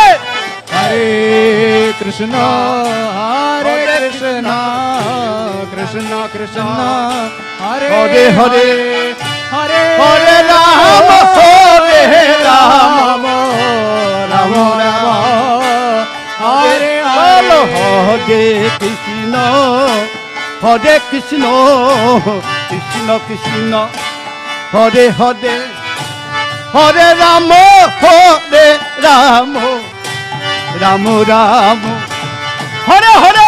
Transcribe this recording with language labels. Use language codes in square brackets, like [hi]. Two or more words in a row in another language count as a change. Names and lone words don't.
[sa] হরে কৃষ্ণ কৃষ্ণ কৃষ্ণ হরে হরে হরে হরে হরে রাম হরে রাম রাম রাম হরে বলো হরে হরে কৃষ্ণ কৃষ্ণ কৃষ্ণ হরে হরে হরে রাম রাম রাম রাম হরে হরে